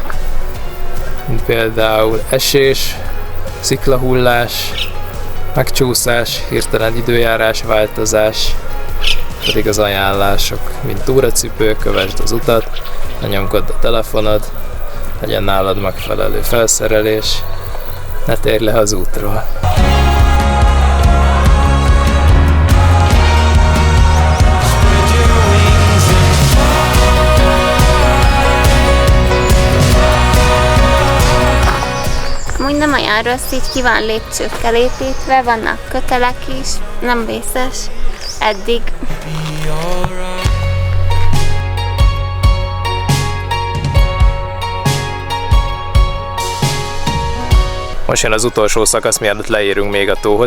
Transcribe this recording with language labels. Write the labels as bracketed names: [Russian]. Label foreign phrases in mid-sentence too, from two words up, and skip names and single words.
[Hungarian] Mint például esés, sziklahullás, megcsúszás, hirtelen időjárás változás, pedig az ajánlások, mint túracipő, kövesd az utat, lenyomkodd a telefonod, legyen nálad megfelelő felszerelés, ne térj le az útról. [English] Spread your wings and [Hungarian] Amúgy nem olyan rossz, így ki van lépcsőkkel építve, vannak kötelek is, nem vészes eddig. [English] be alright. [Hungarian] Most jön az utolsó szakasz, mielőtt leérünk még a tóhoz.